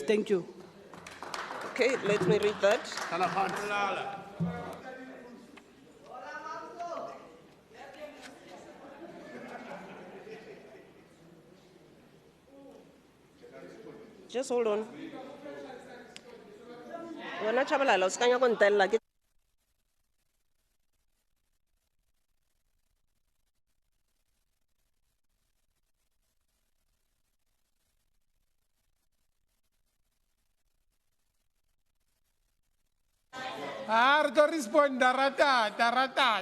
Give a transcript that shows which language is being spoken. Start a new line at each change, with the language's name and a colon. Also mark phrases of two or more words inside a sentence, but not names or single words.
English: Thank you. Okay, let me read that. Just hold on.
Northern Sotho: Wena Chabalala, o se ka nyaka go ntella ke
English: We're going to respond, Darata.